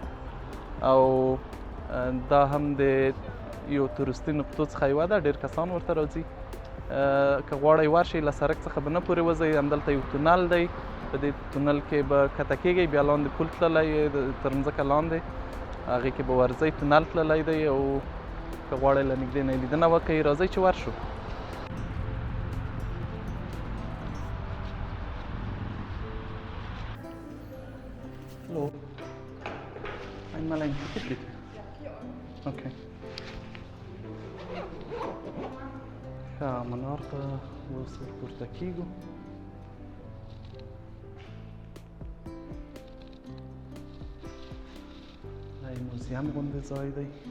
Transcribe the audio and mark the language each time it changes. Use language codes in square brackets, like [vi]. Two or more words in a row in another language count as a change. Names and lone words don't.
[ps] او دا هم د یو تورستي نقطو څخه یوه ده، ډېر کسان ورته راځي. که غواړئ ورشئ له سړک څخه به نه پورې وځئ. همدلته یو تونل دی، په دې تونل کې به کته کېږئ، بیا لاندې پول تللی تر مځکه لاندې، هغې کې به ورځئ. تونل تللی دی او که غواړئ له نږدې نه یې لیدنه وکړئ. راځئ چې ورشو. [de] Hallo. Einmal ein Ticket bitte. Okay. [ps] ښه، منار ته اوس ورپورته کېږو. دا یې موزیم غوندې ځای دی.